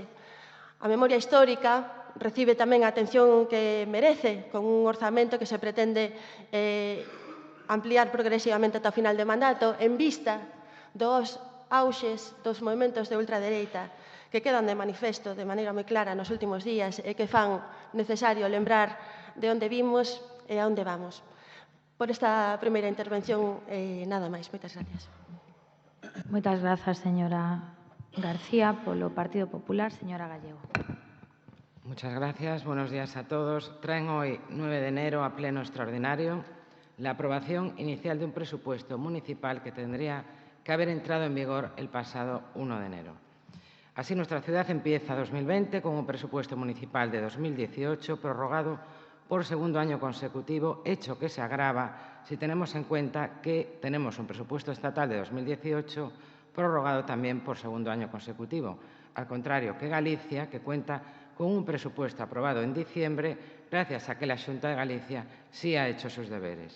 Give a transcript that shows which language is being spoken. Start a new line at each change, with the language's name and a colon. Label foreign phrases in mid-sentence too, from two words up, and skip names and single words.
Galician: A memoria histórica recibe tamén a atención que merece con un orzamento que se pretende ampliar progresivamente ata o final de mandato en vista dos auxes dos movementos de ultradereita que quedan de manifesto de maneira moi clara nos últimos días e que fan necesario lembrar de onde vimos e a onde vamos. Por esta primeira intervención, nada máis. Moitas gracias. Moitas grazas, señora García. Polo Partido Popular, señora Gallego.
Spanish: Muchas gracias. Buenos días a todos. Traen hoy, 9 de enero, a pleno extraordinario, la aprobación inicial de un presupuesto municipal que tendría que haber entrado en vigor el pasado 1 de enero. Así, nuestra ciudad empieza 2020 con un presupuesto municipal de 2018 prorrogado por segundo año consecutivo, hecho que se agrava si tenemos en cuenta que tenemos un presupuesto estatal de 2018 prorrogado también por segundo año consecutivo, al contrario que Galicia, que cuenta con un presupuesto aprobado en diciembre gracias a que la Xunta de Galicia sí ha hecho sus deberes.